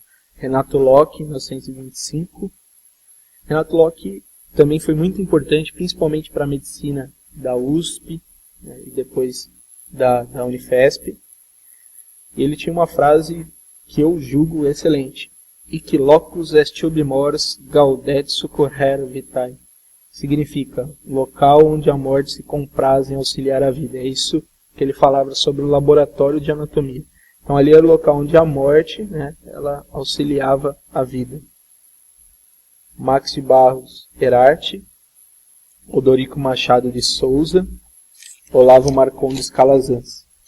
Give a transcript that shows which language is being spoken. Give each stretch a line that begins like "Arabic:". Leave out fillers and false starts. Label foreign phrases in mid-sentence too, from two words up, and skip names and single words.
Portuguese: Renato Locke, em 1925. Renato Locke também foi muito importante, principalmente para a medicina da USP, né, e depois da Unifesp. Ele tinha uma frase que eu julgo excelente.
Latin: Ic locus est ubi mors gaudet succurrere vitae.
Portuguese: Significa local onde a morte se compraz em auxiliar a vida. É isso que ele falava sobre o laboratório de anatomia. Então ali era o local onde a morte, né, ela auxiliava a vida. Max de Barros Herarte, Odorico Machado de Souza, Olavo Marcondes Calazans.